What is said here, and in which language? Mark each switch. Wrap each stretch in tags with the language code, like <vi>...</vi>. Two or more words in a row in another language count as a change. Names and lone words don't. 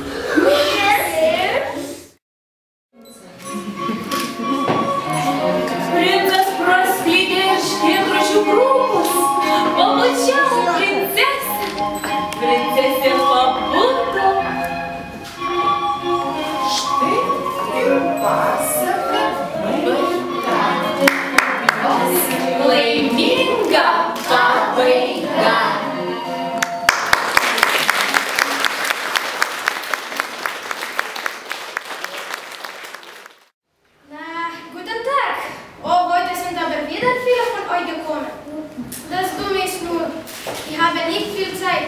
<lt>Princas praskleidė Erškėtrožių krūmus, pabučiavo princesę. Princesė pabudo. Štai ir pasaka baigta. Laiminga pabaiga.</lt> <de>Guten Tag! Heute sind aber wieder viele von euch gekommen. Das Dumme ist nur, ich habe nicht viel Zeit.</de>